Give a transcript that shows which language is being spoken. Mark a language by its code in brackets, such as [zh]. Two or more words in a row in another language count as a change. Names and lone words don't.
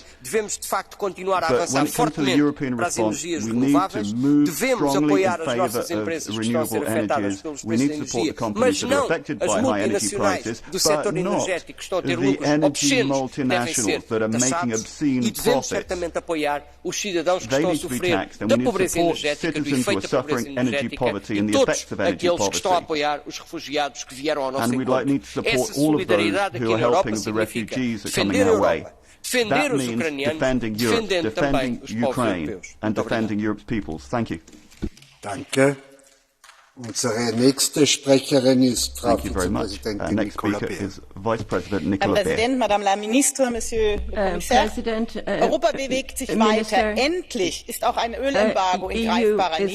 [pt] Devemos, de facto, continuar a avançar fortemente para as energias renováveis, devemos apoiar as nossas empresas que estão a ser afetadas pelos preços da energia, mas não as multinacionais do setor energético que estão a ter lucros obscenos, devem ser taxados, e devemos certamente apoiar os cidadãos que estão a sofrer da pobreza energética, do efeito da pobreza energética, e todos aqueles que estão a apoiar os refugiados que vieram ao nosso encontro. Essa solidariedade aqui na Europa significa defender a Europa, defender os ucranianos, defendendo também os povos europeus. [de] Danke. Unsere nächste Sprecherin ist Frau Vizepräsidentin Nicola Beer. Herr Präsident, [fr] Madame la Ministre, Monsieur le Commissaire. [de] Europa bewegt sich weiter. Endlich ist auch ein Ölembargo in greifbarer Nähe.